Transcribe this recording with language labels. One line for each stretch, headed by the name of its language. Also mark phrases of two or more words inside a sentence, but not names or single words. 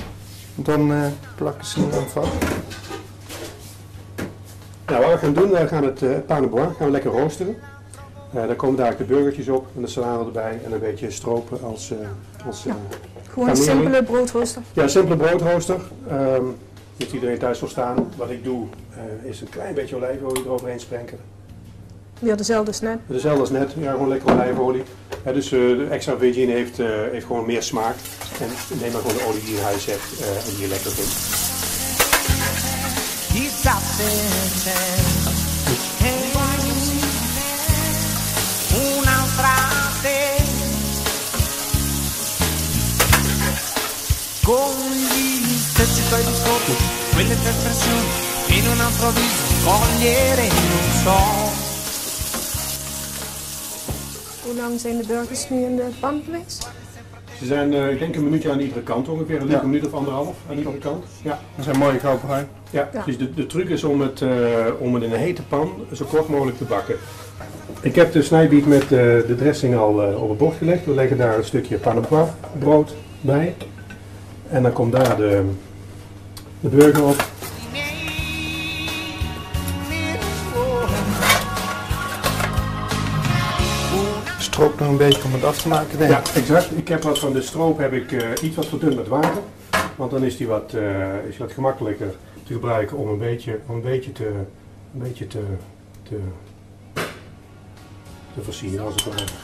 Dutch: Dan plakken ze hem vast. Nou, wat we gaan doen, we gaan het
French: pain de bois
Dutch: gaan we lekker roosteren. Daar komen dadelijk de burgertjes op en de salade erbij en een beetje stropen als gewoon een simpele broodrooster? Ja, een simpele broodrooster. Heeft iedereen thuis wel staan. Wat ik doe is een klein beetje olijfolie eroverheen sprenkelen. Ja, dezelfde als net? Dezelfde als net, ja, gewoon lekker olijfolie. Dus de
English: extra virgin
Dutch: heeft gewoon meer smaak. En neem maar gewoon de olie die je in huis hebt en die je lekker vindt.
Italian: Con gli stessi tuoi discorsi, quelle tue espressioni, in un altro viso cogliere non so.
Dutch: Hoe lang zijn de burgers nu in de pan geweest? Ze zijn, ik denk een minuutje aan iedere kant ongeveer, een minuut of anderhalf aan iedere kant. Ja. Dat zijn mooie goudbruin. Ja, ja. Dus de truc is om het in een hete pan zo kort mogelijk te bakken. Ik heb de snijbiet met de dressing al op het bord gelegd. We leggen daar een stukje
French: pain de bois
Dutch: brood bij. En dan komt daar de burger op. Stroop nog een beetje om het af te maken, denk ik. Ja, exact. Ik heb wat van de stroop iets wat verdund met water. Want dan is die wat gemakkelijker te gebruiken om een beetje te versieren, als het ware.